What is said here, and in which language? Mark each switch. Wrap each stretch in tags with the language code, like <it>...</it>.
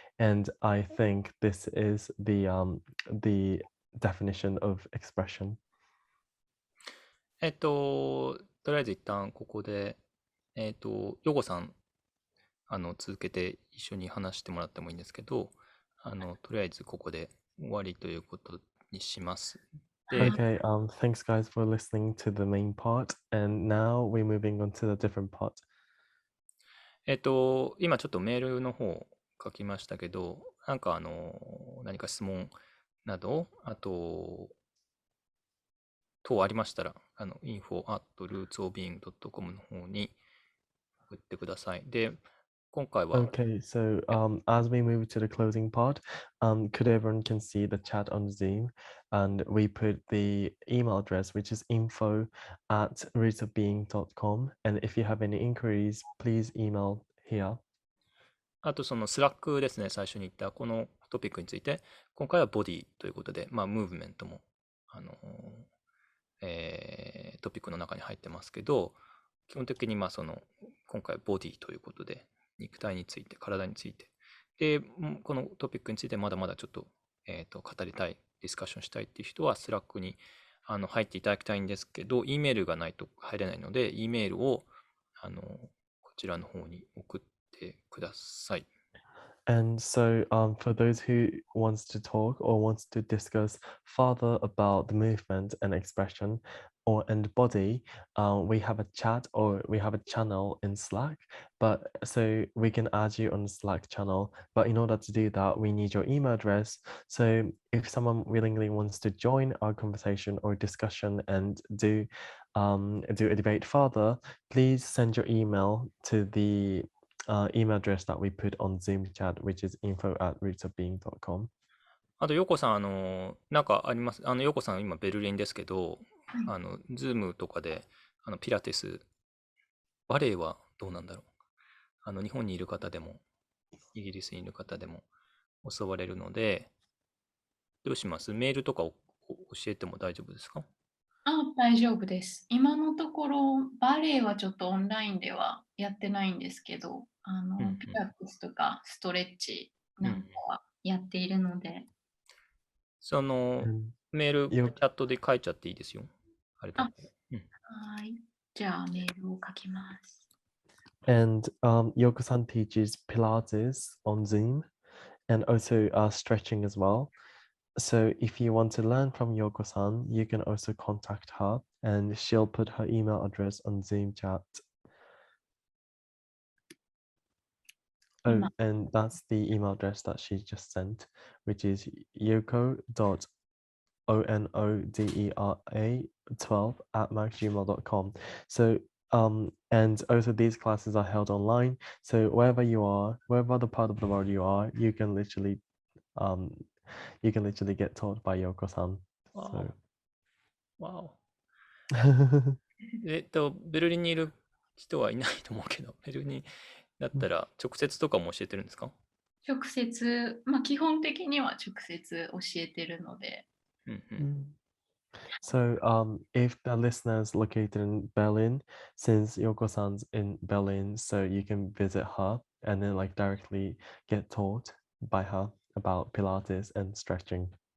<en>And I think this is the definition of expression.</en> <ja>とりあえず一旦ここで、ヨコさん、続けて一緒に話してもらってもいいんですけど、とりあえずここで終わりということにします。で、</ja> <en>Okay, thanks guys for listening to the main part, and now we're moving on to the different part.</en> <ja>今ちょっとメールの方書きましたけど、なんか何か質問など、あと、等ありましたら、info@rootsofbeing.com の方に送ってください。で、今回は、</ja> <en>Okay, so as we move to the closing part, could everyone can see the chat on Zoom, and we put the email address, which is info@rootofbeing.com, and if you have any inquiries, please email here.</en> <ja>あとそのスラックですね、最初に言ったこのトピックについて、今回はボディということで、まあ、ムーブメントも、トピックの中に入ってますけど、基本的にまあその、今回はボディということで、肉体について、体について、で、このトピックについてまだまだちょっと、語りたい、ディスカッションしたいっていう人は、スラックに入っていただきたいんですけど、E メールがないと入れないので、E メールを、こちらの方に送ってください。</ja> <en>And so, for those who wants to talk or wants to discuss further about the movement and expression or and body, we have a chat or we have a channel in Slack. But so we can add you on the Slack channel. But in order to do that, we need your email address. So if someone willingly wants to join our conversation or discussion and do a debate further, please send your email to the email address that we put on Zoom chat, which is info@rootsofbeing.com.</en> <ja>あと、ヨコさん、なんかあります。ヨコさん、今、ベルリンですけど、ズームとかで、ピラティス、バレエはどうなんだろう。日本にいる方でも、イギリスにいる方でも、教われるので、どうします？メールとかを教えても大丈夫ですか？大丈夫です。今のところ、バレエはちょっとオンラインではやってないんですけど、うん、ピラティスとかストレッチうん、うん。なんかはやっているので、その、</ja> <en>And</en> <ja>メール、チ</ja> <en>you</en> <ja>ャットで書いちゃっていいですよ。あれだあ、ったら。うん。はい。じゃあメールを書きます。</ja> <en>and Yoko-san teaches Pilates on Zoom and also stretching as well. So if you want to learn from Yoko-san, you can also contact her, and she'll put her email address on Zoom chat. Oh,</en> <ja>今、</ja> <en>and that's the email address that she just sent, which is yoko.onodera12@gmail.com. So and also these classes are held online. So wherever you are, wherever the part of the world you are, um you can literally get taught by Yoko-san. わ So</en> <ja>お、わお。ベルリンにいる人はいないと思うけど、ベルリンだったら直接とかも教えてるんですか？直接、基本的には直接教えてるので、うんうん。 Mm.</ja> <en>So if the listeners located in Berlin, since Yoko-san's in Berlin, so you can visit her and then like directly get taught by her about Pilates and stretching.</en>